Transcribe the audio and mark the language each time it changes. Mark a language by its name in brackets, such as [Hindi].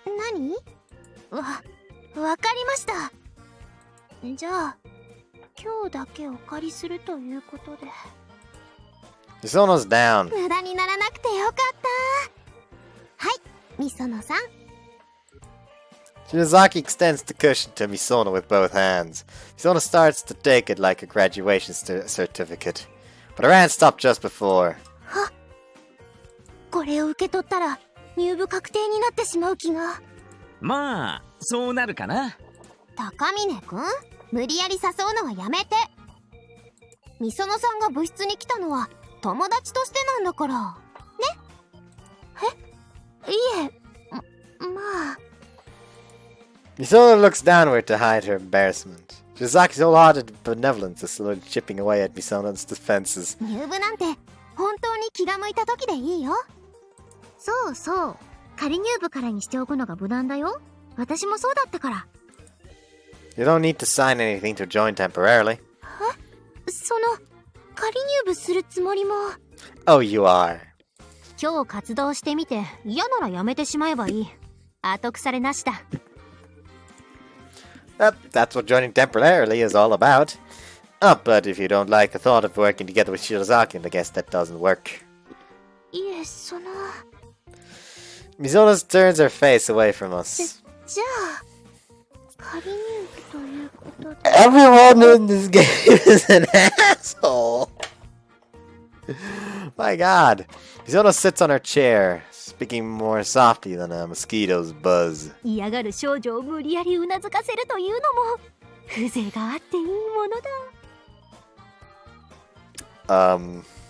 [Japanese] わかりました。じゃあ今日だけお借りするということで。 [English] Misono's down. [Japanese] 無駄にならなくてよかった。はい、みそのさん。 [English] Shirazaki extends the cushion to Misono with both hands. Misono starts to take it like a graduation certificate. But her hand stopped just before. [Japanese] これを受け取ったら入部確定になってしまう気が。まあ、そうなるかな。高峰くん、無理やり誘うのはやめて。みそのさんが部室に来たのは友達としてなんだからね。いえ、まあ。 [English] Misono looks downward to hide her embarrassment. Shirazaki's wholehearted benevolence is slowly chipping away at Misono's defenses. [Japanese] 入部なんて本当に気が向いた時でいいよ。そうそう、仮入部からにしておくのが無難だよ。私もそうだったから。 [English] You don't need to sign anything to join temporarily. [Japanese] その仮入部するつもりも。 [English] Oh, you are. [Japanese] 今日活動してみて嫌ならやめてしまえばいい。後腐れなしだ。 [English] That's what joining temporarily is all about. But if you don't like the thought of working together with Shirazaki, then I guess that doesn't work. [Japanese] いえ、その。 [English] Misono turns her face away from us. [Japanese] じゃあ仮入部ということで。 [English] Everyone in this game is an asshole. My God. Misono sits on her chair, speaking more softly than a mosquito's buzz. [Japanese] 嫌がる少女を無理やりうなずかせるというのも風情があっていいものだ。